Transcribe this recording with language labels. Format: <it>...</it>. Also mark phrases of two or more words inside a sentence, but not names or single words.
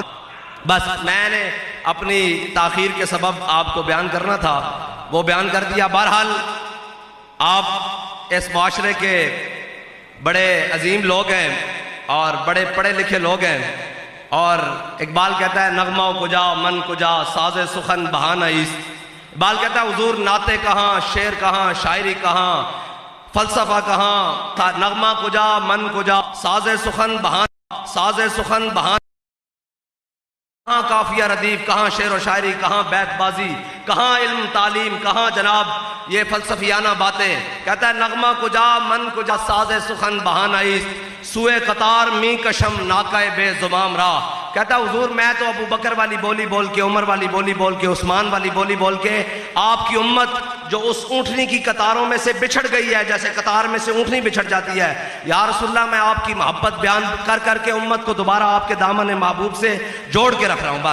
<ur>بس میں نے اپنی تاخیر کے سبب آپ کو بیان کرنا تھا، وہ بیان کر دیا۔ بہرحال آپ اس معاشرے کے بڑے عظیم لوگ ہیں اور بڑے پڑھے لکھے لوگ ہیں، اور اقبال کہتا ہے</ur> <fa>نغمہ کجا من کجا ساز سخن بہانہ ایست۔</fa> <ur>اقبال کہتا ہے حضور نعتیں کہاں، شعر کہاں، شاعری کہاں، فلسفہ کہاں،</ur> <fa>نغمہ کجا من کجا ساز سخن بہانہ،</fa> <ur>کہاں کافیہ ردیف، کہاں شعر و شاعری، کہاں بیت بازی، کہاں علم تعلیم، کہاں جناب یہ فلسفیانہ باتیں۔ کہتا ہے</ur> <fa>نغمہ کجا من کجا ساز سخن بہانہ ایست، سوئے قطار می کشم ناکہ بے زمام راہ۔</fa> <ur>کہتا ہے حضور میں تو ابو بکر والی بولی بول کے، عمر والی بولی بول کے، عثمان والی بولی بول کے، آپ کی امت جو اس اونٹنی کی قطاروں میں سے بچھڑ گئی ہے، جیسے قطار میں سے اونٹنی بچھڑ جاتی ہے،</ur> <ar>یا رسول اللہ</ar> <ur>میں آپ کی محبت بیان کر کر کے امت کو دوبارہ آپ کے دامن محبوب سے جوڑ کے رکھ رہا ہوں۔</ur>